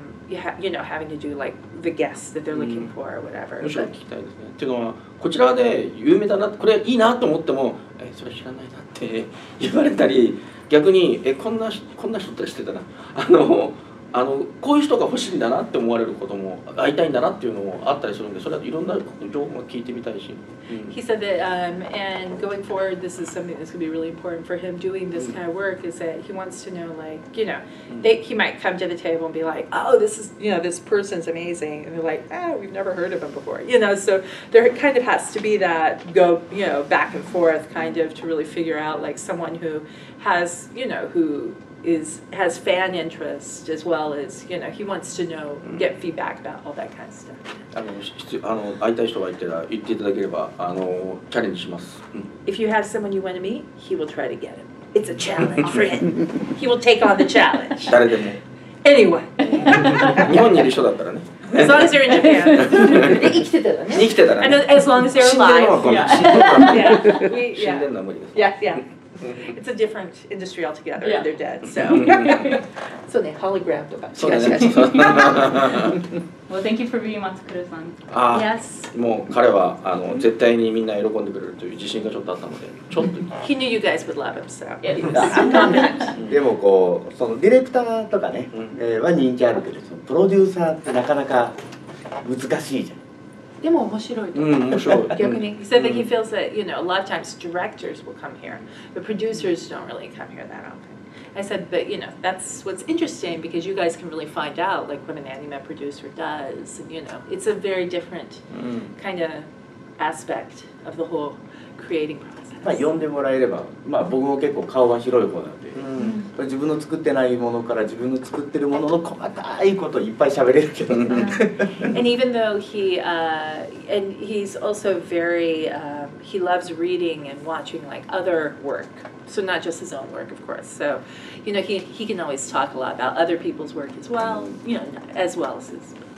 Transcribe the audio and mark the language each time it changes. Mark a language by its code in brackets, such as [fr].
[en] You know, having to do like the guests that they're looking for or whatever. [ja] むしろ聞きたいですね。っていうのはこちらで有名だな、これいいなと思っても、それ知らないなって言われたり、逆にこんな人って知ってたな、こういう人が欲しいんだなって思われることも、会いたいんだなっていうのもあったりするんで、それはいろんな情報が聞いてみたいし。 [en] He said that, and going forward, this is something that's going to be really important for him doing this kind of work, is that he wants to know, like, you know, he might come to the table and be like, oh, this is, you know, this person's amazing. And they're like, we've never heard of him before. You know, so there kind of has to be that you know, back and forth kind of to really figure out, like, someone who has, you know, who has fan interest as well as, you know, he wants to know, get feedback about all that kind of stuff. [ja] 会いたい人がいたら言っていただければチャレンジします。 [en] If you have someone you want to meet, he will try to get him. It's a challenge for him. He will take on the challenge. [ja] 誰でも。 [en] Anyone. [ja] 日本にいる人だったらね。 [en] As long as they're in Japan. [ja] 生きてたらね。生きてたらね。 [en] As long as they're alive. 死んでるのは無理です。 Yeah. It's a different industry altogether. Yeah. They're dead. So. [ja] So ね、hologram とか。そうね。 [en] Well, thank you for being Matsukura-san. Yes. [ja] もう彼は絶対にみんな喜んでくれるという自信がちょっとあったので、ちょっと。 [en] He knew you guys would love him, so. Yeah. [ja] でもこうそのディレクターとかね、は人気あるけど、プロデューサーってなかなか難しいじゃん。でも面白いと思う。面白い。逆に [en] he said that he feels that, you know, a lot of times directors will come here, but producers don't really come here that often. I said, but you know, that's what's interesting because you guys can really find out like what an anime producer does. And, you know, it's a very different kind of aspect of the whole creating process. [ja] まあ呼んでもらえれば、まあ僕も結構顔は広い方なんで、自分の作ってないものから自分の作ってるものの細かいこといっぱい喋れるけど。 [en] And even though and he's also very, he loves reading and watching like other work. So not just his own work, of course. So, you know, he can always talk a lot about other people's work as well, you know, as well as his.